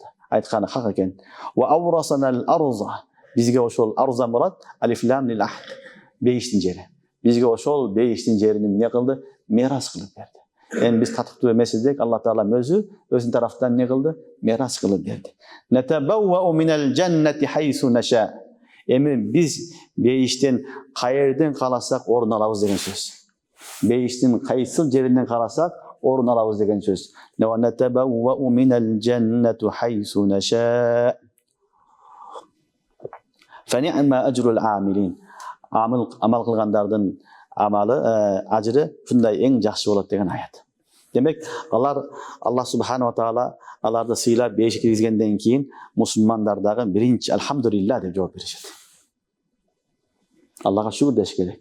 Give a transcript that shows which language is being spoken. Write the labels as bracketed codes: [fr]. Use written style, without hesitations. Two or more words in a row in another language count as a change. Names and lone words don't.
[ky] Айтканы хак экен. [ar] وأورثنا الأرض. [ky] Бизге ошол арза мурат, [ar] ألف لام للعهد. [ky] Бейиштин жери. Бизге ошол бейиштин жерин эмне кылды? Мирас кылып берди. Эми биз татыктуу эмеспиз деп Алла Таала өзүнүн тарафтан эмне кылды? Мирас кылып берди. [ar] نتبوأ من الجنة حيث نشاء. [ky] Эми биз бейиштен каерден кааласак орун алабыз деген сөз. Бейиштин кайсыл жеринен кааласак орун алабыз деген сөз. [ar] نتبوأ من الجنة حيث نشاء. فنعم أجر العاملين. [ky] Амал кылгандардын амалы, ажыры шундай эң жакшы болот деген аят. Демек, алар [ar] الله سبحانه وتعالى [ky] аларды сыйлап бейишке киргизгенден кийин мусулмандар дагы биринчи алхамдулилlah деп жооп беришет. Аллага шүгүр деш керек.